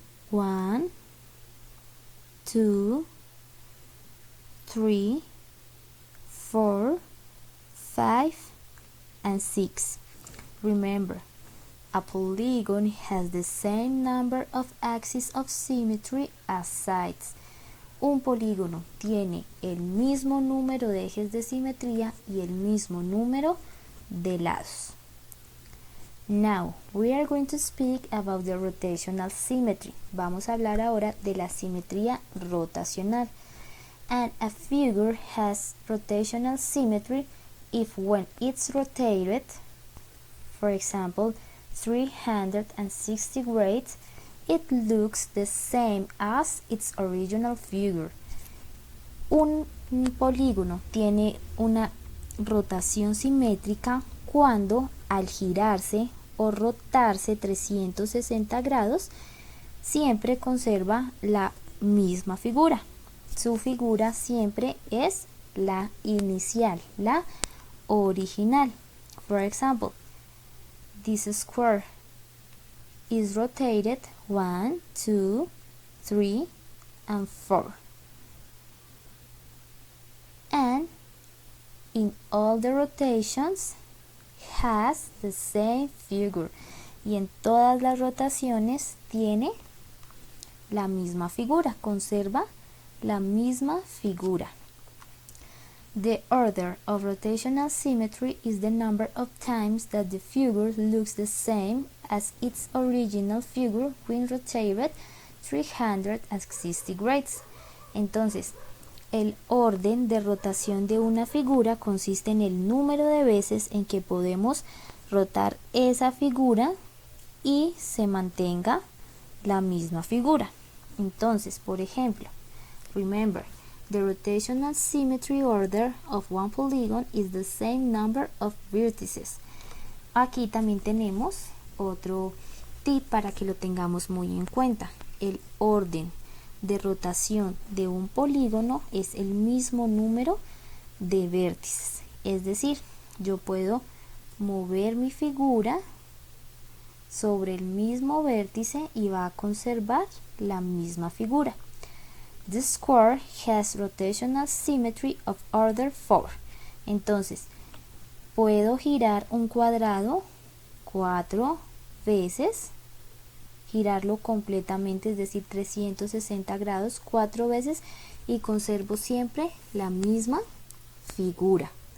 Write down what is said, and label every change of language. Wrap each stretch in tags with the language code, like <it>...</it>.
<en>1, 2, 3, 4, 5, and 6. Remember, a polygon has the same number of axes of symmetry as sides.</en> <es>Un polígono tiene el mismo número de ejes de simetría y el mismo número de lados.</es> <en>Now, we are going to speak about the rotational symmetry.</en> <es>Vamos a hablar ahora de la simetría rotacional.</es> <en>And a figure has rotational symmetry if when it's rotated, for example, 360 degrees, it looks the same as its original figure.</en> <es>Un polígono tiene una rotación simétrica cuando al girarse o rotarse 360 grados siempre conserva la misma figura. Su figura siempre es la inicial, la original.</es> <en>For example, this square is rotated 1, 2, 3, and 4. And in all the rotations has the same figure.</en> <es>Y en todas las rotaciones tiene la misma figura, conserva la misma figura.</es> <en>The order of rotational symmetry is the number of times that the figure looks the same as its original figure when rotated 360 degrees.</en> <es>Entonces, el orden de rotación de una figura consiste en el número de veces en que podemos rotar esa figura y se mantenga la misma figura. Entonces, por ejemplo,</es> <en>remember, the rotational symmetry order of one polygon is the same number of vertices.</en> <es>Aquí también tenemos otro tip para que lo tengamos muy en cuenta. El orden de rotación de un polígono es el mismo número de vértices. Es decir, yo puedo mover mi figura sobre el mismo vértice y va a conservar la misma figura.</es> <en>The square has rotational symmetry of order 4.</en> <es>Entonces, puedo girar un cuadrado 4 veces, girarlo completamente, es decir, 360 grados 4 veces y conservo siempre la misma figura.</es>